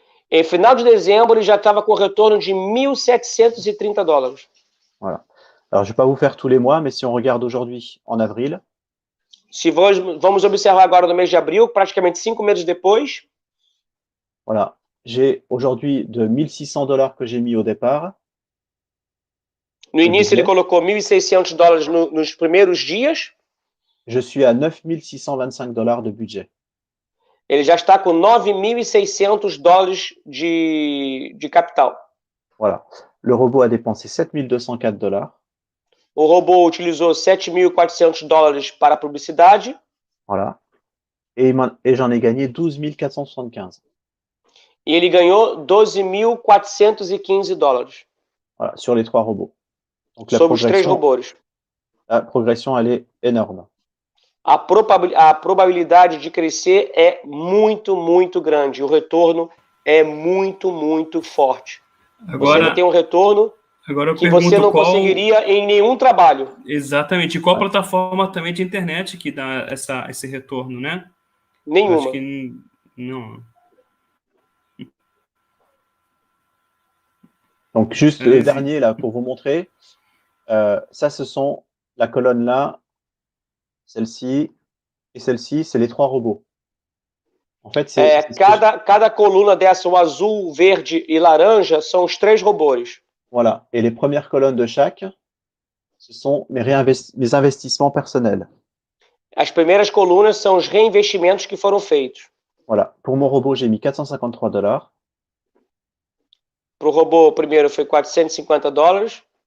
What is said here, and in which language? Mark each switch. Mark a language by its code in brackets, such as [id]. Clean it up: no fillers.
[pt] Em final de dezembro, ele já estava com retorno de $1.730. [fr] Voilà. Alors, je ne vais pas vous faire tous les mois, mais si on regarde aujourd'hui, en avril. [pt] Se vamos observar agora no mês de abril, praticamente 5 meses depois. [fr] Voilà. J'ai aujourd'hui de $1.600 que j'ai mis au départ. [pt] No início, ele colocou $1.600 nos primeiros dias. [fr] Je suis à $9.625 de budget. [pt] Ele já está com $9.600 de capital. [fr] Voilà. Le robot a dépensé $7.204. [pt] O robô utilizou $7.400 para a publicidade. [fr] Voilà. Et j'en ai gagné 12.475. [pt] E ele ganhou $12.415. [fr] Voilà, sur les 3 robots. Donc, [pt] sobre os 3 robôs. [fr] La progression, elle est énorme. [pt] A probabilidade de crescer é muito, muito grande. O retorno é muito, muito forte. Agora, você tem um retorno que você não conseguiria em nenhum trabalho. Exatamente. E qual plataforma também de internet que dá esse retorno, né? Nenhuma. Acho que não. [fr] Donc, juste le dernier, là, pour vous montrer. Ça, ce sont la colonne là, celle-ci et celle-ci, c'est les 3 robots. En fait, [pt] cada coluna dessa, o azul, verde e laranja, são os 3 robôs. [fr] Voilà. Et les premières colonnes de chaque, ce sont mes investissements personnels. [pt] As primeiras colunas são os reinvestimentos que foram feitos. [fr] Voilà. Pour mon robot, j'ai mis $453. [pt] Para o robô, o primeiro foi $450.